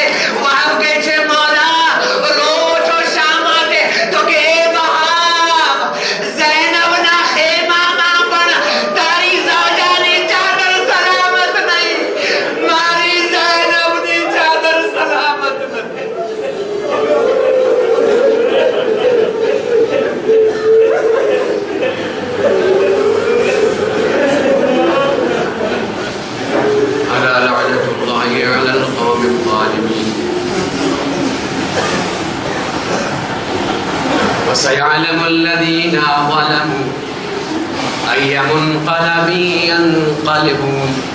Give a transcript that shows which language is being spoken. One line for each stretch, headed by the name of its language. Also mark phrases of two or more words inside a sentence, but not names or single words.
Gujarati: વહાબ કહે છે, મૌલા, રો છો શા માટે? તો કે એ વહાબ, ઝૈનબના ખેમામાં પણ તારી ઝૌજાની ચાદર સલામત નહીં, મારી ઝૈનબની ચાદર સલામત નથી.
Arabic: ألا لعنة الله على القوم الظالمين. وسيعلم الذين ظلموا أي منقلب ينقلبون.